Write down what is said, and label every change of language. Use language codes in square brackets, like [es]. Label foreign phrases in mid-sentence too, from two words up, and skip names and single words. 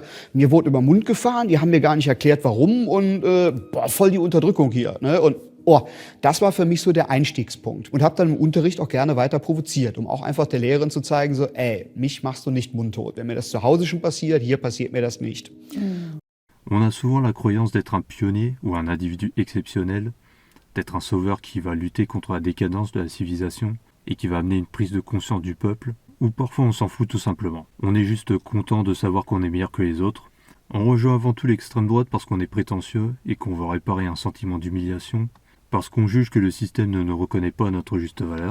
[de] Mir wurde über den Mund gefahren, die haben mir gar nicht erklärt, warum. Und voll die Unterdrückung hier. Ne? Und das war für mich so der Einstiegspunkt. Und habe dann im Unterricht auch gerne weiter provoziert, um auch einfach der Lehrerin zu zeigen, so, mich machst du nicht mundtot. Wenn mir das zu Hause schon passiert, hier passiert mir das nicht. [fr] On a souvent la croyance d'être un pionnier ou un individu exceptionnel, d'être un sauveur qui va lutter contre la décadence de la civilisation et qui va amener une prise de conscience du peuple, ou parfois on s'en fout tout simplement. On est juste content de savoir qu'on est meilleur que les autres. On rejoint avant tout l'extrême droite parce qu'on est prétentieux et qu'on veut réparer un sentiment d'humiliation, parce qu'on juge que le système ne nous reconnaît pas à notre juste valeur.